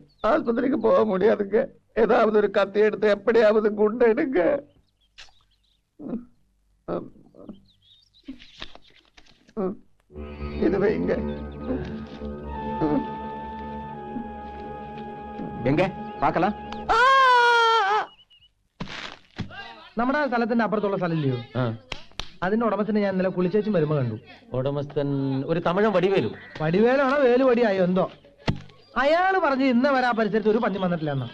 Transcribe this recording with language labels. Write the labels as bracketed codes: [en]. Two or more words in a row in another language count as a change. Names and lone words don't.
[ta] ஆஸ்பத்திரிக்கு போக முடியாதுங்க. ஏதாவது ஒரு கத்தி எடுத்து எப்படியாவது குண்டு எடுங்க. இதுவே இங்க எங்க പാக்கலாம்? [ml] നമ്മുടെ സ്ഥലത്തിന്റെ അപ്പുറത്തുള്ള സ്ഥലമില്ലയോ? അതിന്റെ ഉടമസ്ഥനെ ഞാൻ ഇന്നലെ കുളിച്ചേച്ചും വരുമ്പോ കണ്ടു. ഉടമസ്ഥൻ ഒരു തമിഴൻ വടിവേലു. വടിവേലാണോ വേലുവടിയായോ എന്തോ? അയാള് പറഞ്ഞ് ഇന്ന് വരാ പരിസരത്ത് ഒരു പന്നി വന്നിട്ടില്ല എന്നാ.